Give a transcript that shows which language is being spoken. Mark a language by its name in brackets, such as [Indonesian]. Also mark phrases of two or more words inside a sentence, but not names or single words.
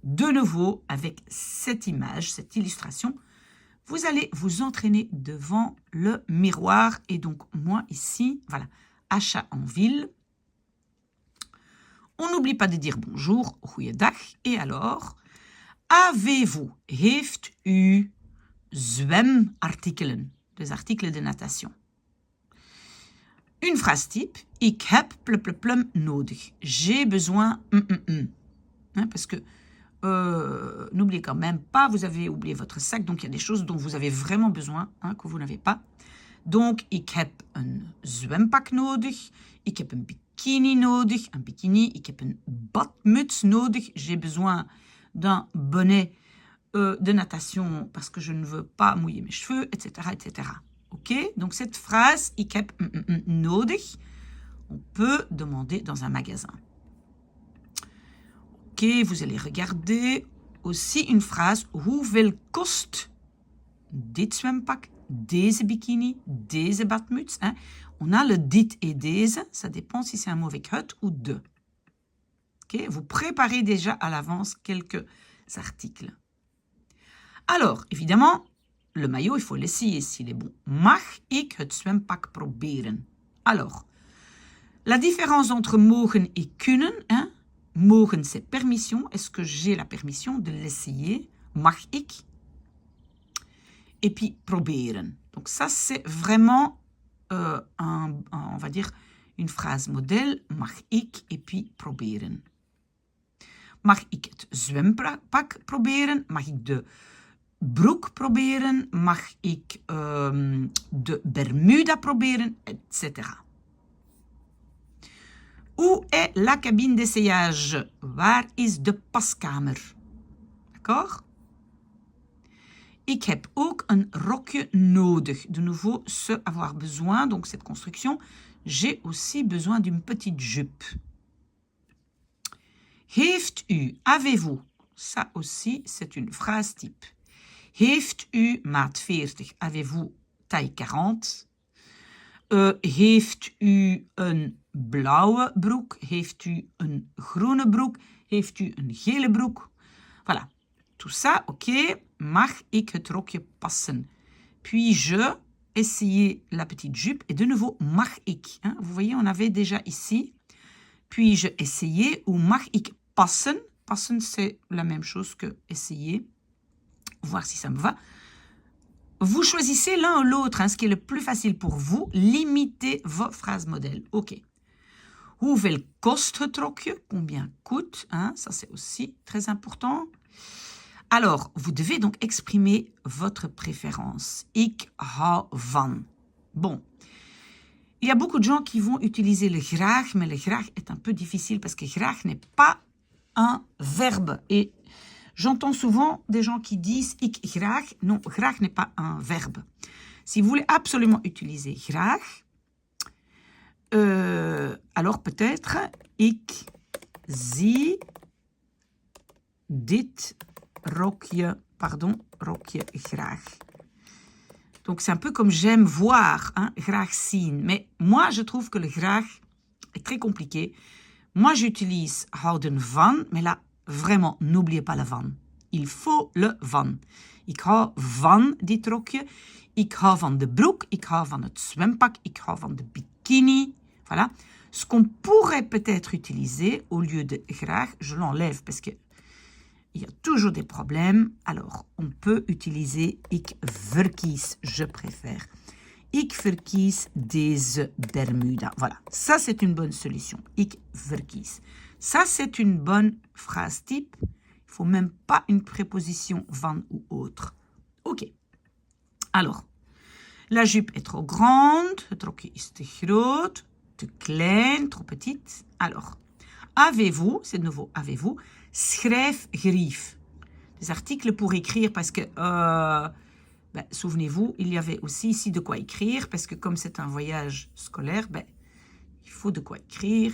[French] De nouveau, avec cette image, cette illustration, vous allez vous entraîner devant le miroir. Et donc, moi, ici, voilà, achat en ville. On n'oublie pas de dire bonjour, goeiedag. Et alors, avez-vous, [Dutch] heeft u zwemartikelen, [French] des articles de natation. Une phrase type, [Dutch] ik heb plum nodig. [French] J'ai besoin hein, parce que n'oubliez quand même pas, vous avez oublié votre sac, donc il y a des choses dont vous avez vraiment besoin, hein, que vous n'avez pas. Donc, [Dutch] ik heb een zwempak nodig, ik heb een bikini nodig, [French] un bikini, [Dutch] ik heb een badmuts nodig, [French] j'ai besoin d'un bonnet de natation parce que je ne veux pas mouiller mes cheveux, etc., etc. Ok, donc cette phrase, [Dutch] ik heb nodig, [French] On peut demander dans un magasin. Ok, vous allez regarder aussi une phrase. [Dutch] Hoeveel kost dit zwempak, deze bikini, deze badmuts? [French] Hein? On a le dit et deze. Ça dépend si c'est un mot avec het ou de. Okay? Vous préparez déjà à l'avance quelques articles. Alors, évidemment, le maillot, il faut l'essayer s'il est bon. [Dutch] Mag ik het zwempak proberen? [French] Alors, la différence entre mogen et kunnen, hein? Mogen, c'est permission. Est-ce que j'ai la permission de l'essayer? [Dutch] Mag ik? [French] Et puis, proberen. Donc ça, c'est vraiment, on va dire, une phrase modèle. [Dutch] Mag ik? [French] Et puis, [Dutch] proberen. Mag ik het zwempak proberen? Mag ik de broek proberen? Mag ik de Bermuda proberen? Etc. Où est la cabine d'essayage? Waar is de paskamer? D'accord? Ik heb ook een rokje nodig. [French] De nouveau, ce avoir besoin, donc cette construction. J'ai aussi besoin d'une petite jupe. [Dutch] Heeft u, [French] avez-vous? Ça aussi, c'est une phrase type. [Dutch] Heeft u maat 40? [French] Avez-vous taille 40? [Dutch] Heeft u een blauwe broek? Heeft u een groene broek? Heeft u een gele broek? [French] Voilà. Tout ça, ok. [Dutch] Mag ik het rokje passen? [French] Puis-je essayer la petite jupe? Et de nouveau, [Dutch] mag ik. [French] Hein? Vous voyez, on avait déjà ici. Puis-je essayer ou [Dutch] mag ik passen? [French] Passen, c'est la même chose que essayer. Voir si ça me va. Vous choisissez l'un ou l'autre, hein, ce qui est le plus facile pour vous. Limitez vos phrases modèles. [Dutch] Ok. Hoeveel kost het rokje? [French] Combien coûte? Hein? Ça, c'est aussi très important. Alors, vous devez donc exprimer votre préférence. [Dutch] Ik hou van. [French] Bon. Il y a beaucoup de gens qui vont utiliser le graag, mais le graag est un peu difficile parce que graag n'est pas un verbe. Et j'entends souvent des gens qui disent [Dutch] ik graag. [French] Non, graag n'est pas un verbe. Si vous voulez absolument utiliser graag, alors peut-être [Dutch] ik zie dit rokje graag. [French] Donc c'est un peu comme j'aime voir, hein, [Dutch] graag zien. [French] Mais moi, je trouve que le graag est très compliqué. Moi, j'utilise [Dutch] houden van, [French] mais là, vraiment, n'oubliez pas le van. Il faut le [Dutch] van. Ik hou van dit rokje. Ik hou van de broek. Ik hou van het zwempak. Ik hou van de bikini. [French] Voilà. Ce qu'on pourrait peut-être utiliser au lieu de graag, je l'enlève parce que il y a toujours des problèmes. Alors, on peut utiliser [Dutch] ik verkies, [French] je préfère. [Dutch] Ik verkies deze Bermuda. [French] Voilà, ça c'est une bonne solution. [Dutch] Ik verkies. [French] Ça c'est une bonne phrase type. Il ne faut même pas une préposition van ou autre. Ok. Alors, la jupe est trop grande. [Dutch] Het rokje is te groot. Te klein, [French] trop petite. Alors, avez-vous, c'est de nouveau avez-vous, schrijfgrief. Des articles pour écrire parce que, souvenez-vous, il y avait aussi ici de quoi écrire parce que comme c'est un voyage scolaire, il faut de quoi écrire.